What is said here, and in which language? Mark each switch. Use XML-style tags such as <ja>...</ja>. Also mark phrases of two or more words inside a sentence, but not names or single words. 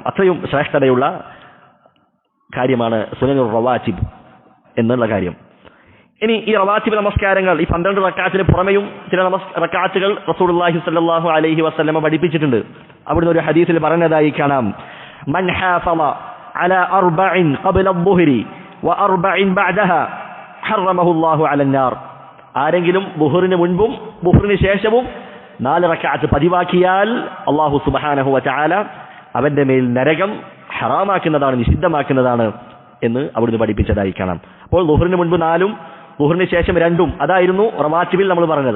<ml>അത്രയും ശ്രേഷ്ഠതയുള്ള കാര്യമാണ്</ml> <ar>السنن الرواتب</ar> <ml>എന്നുള്ള കാര്യം. ഇനി ഈ റവാത്തിബ് നമസ്കാരങ്ങൾ, ഈ 12 റക്അത്തിന് പുറമെയും ചില റക്അത്തുകൾ</ml> <ar>رسول الله صلى الله عليه وسلم</ar> <ml>പഠിപ്പിച്ചിട്ടുണ്ട്. അവിടുന്ന് ഒരു ഹദീസിൽ പറഞ്ഞതായി കാണാം,</ml> <ar>من حافظ على 4 قبل الظهر و4 بعدها حرمه الله على النار.</ar> <ml>ആരെങ്കിലും ളുഹറിന് മുൻപും ളുഹറിന് ശേഷവും 4 റക്അത്ത് പതിവാക്കിയാൽ</ml> <ar>الله سبحانه و تعالى</ar> <ml>അവന്റെ മേൽ നരകം ഹറാമാക്കുന്നതാണ്, നിഷിദ്ധമാക്കുന്നതാണ് എന്ന് അവിടുന്ന് പഠിപ്പിച്ചതായി കാണാം. അപ്പോൾ ളുഹറിന് മുൻപ് 4ഉം ളുഹറിന് ശേഷം 2ഉം അതായിരുന്നു റവാത്തിബിൽ നമ്മൾ പറഞ്ഞത്.</ml>